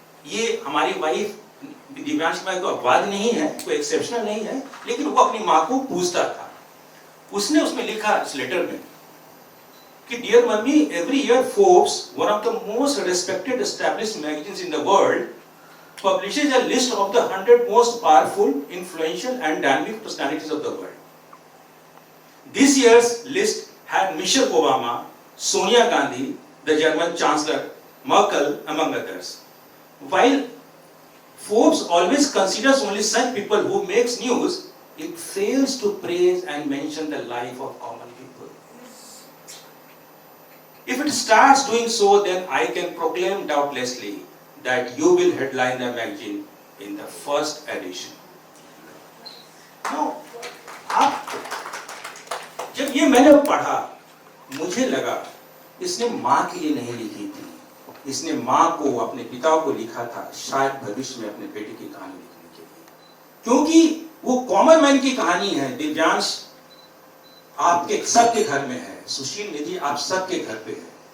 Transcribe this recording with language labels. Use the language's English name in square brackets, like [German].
[Hindi] ये हमारी वाइफ दिव्यांश भाई को अपवाद नहीं है, कोई एक्सेप्शनल नहीं है, लेकिन वो अपनी माँ को पूछता था। [English] उसने [Hindi] उसमें लिखा इस लेटर में कि [English] Dear mummy, every year Forbes, one of the most respected established magazines in the world, publishes a list of the 100 most powerful, influential and dynamic personalities of the world. This year's list had Michelle Obama, Sonia Gandhi, the German Chancellor, Merkel, among others. While Forbes always considers only such people who makes news, it fails to praise and mention the life of common people. If it starts doing so, then I can proclaim doubtlessly that you will headline the magazine in the first edition. [Hindi] Now, जब ये मैंने पढ़ा, मुझे लगा इसने माँ के लिए नहीं लिखी थी, इसने माँ को, अपने पिता को लिखा था शायद भविष्य में अपने बेटे की कहानी लिखने के लिए। क्योंकि वो कॉमन मैन की कहानी है। दिव्यांश आपके सबके घर में है, सुशील निधि आप सबके घर पे है।